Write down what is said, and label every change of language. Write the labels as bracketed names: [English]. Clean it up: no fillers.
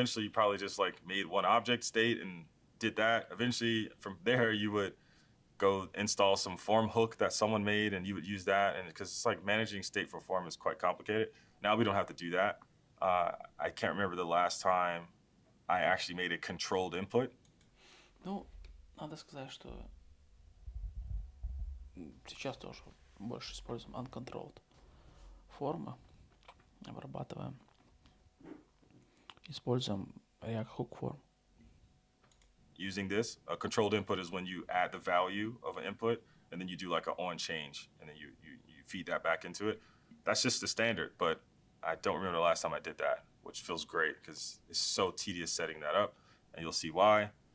[English] Eventually you probably just like made one object state and did that. Eventually from there you would go install some form hook that someone made and you would use that. And because it's like managing state for form is quite complicated. Now we don't have to do that. I can't remember the last time I actually made a controlled input. [Russian] Ну, надо сказать, что сейчас тоже больше используем uncontrolled формы, обрабатываем. Используем React Hook form. [English] Using this, a controlled input is when you add the value of an input and then you do like an on change and then you feed that back into it. That's just the standard, but I don't remember the last time I did that, which feels great because it's so tedious setting that up, and you'll see why.